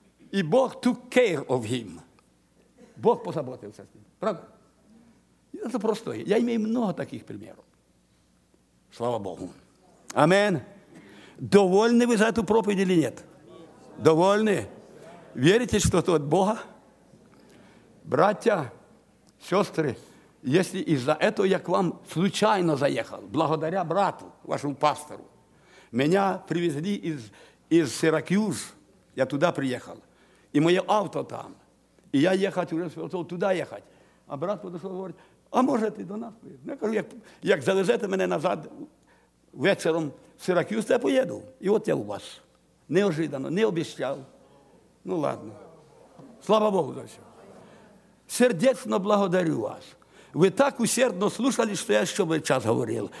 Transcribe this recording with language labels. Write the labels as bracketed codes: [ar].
[ru] И Бог [en] took care of him. [ru] Бог позаботился с ним. Правда? Это простое. Я имею много таких примеров. Слава Богу. Амин. Довольны вы за эту проповедь или нет? Довольны? Верите, что это от Бога? Братья, сестры, если из-за этого я к вам случайно заехал, благодаря брату, вашему пастору, меня привезли из Сиракьюз, я туда приехал, и мое авто там, и я ехать уже туда ехать, а брат подошел и говорит, [uk] а може ти до нас поїдеш? Я кажу, як завезете мене назад вечором в Сиракьюз, я поїду. І от я у вас. [ru] Неожиданно, [uk] не обіцяв. [ru] Ну, ладно. [uk] Слава Богу за все. [ru] Сердечно благодарю вас. [uk] Ви так [ru] усердно слушали, [uk] що я ще час говорив.